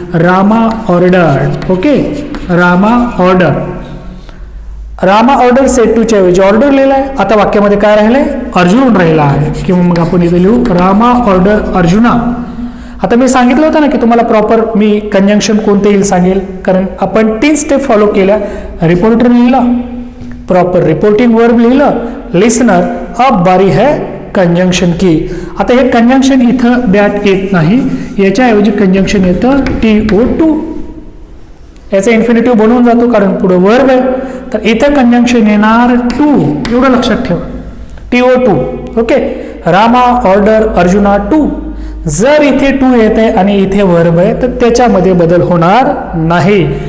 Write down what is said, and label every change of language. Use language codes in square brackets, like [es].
[en] रामा order. Okay, रामा order. [mr] Rama order sed टूच्या ऐवजी order लिहिलाय. आता वाक्यामध्ये काय राहिलंय? अर्जुन राहिला आहे, किंवा मग आपण इथे लिहू रामा ऑर्डर अर्जुना. आता मी सांगितलं होतं ना की तुम्हाला प्रॉपर मी कंजंक्शन कोणते येईल सांगेल, कारण आपण 3 स्टेप फॉलो केल्या. रिपोर्टर लिहिला, प्रॉपर रिपोर्टिंग वर्ब लिहिलं, लिसनर, [hi] अब बारी है कंजंक्शन की. [mr] आता हे कंजंक्शन इथं दॅट येत नाही, याच्याऐवजी कंजंक्शन येतं TO2. याचा इन्फिनिटिव्ह बनवून जातो कारण पुढे वर्ब आहे. तर इथे कंजंक्शन येणार टू, एवढं लक्षात ठेवा, TO2. Okay, Rama order Arjuna to. जर इथे टू येत आहे आणि इथे वर्ब आहे तर त्याच्यामध्ये बदल होणार नाही.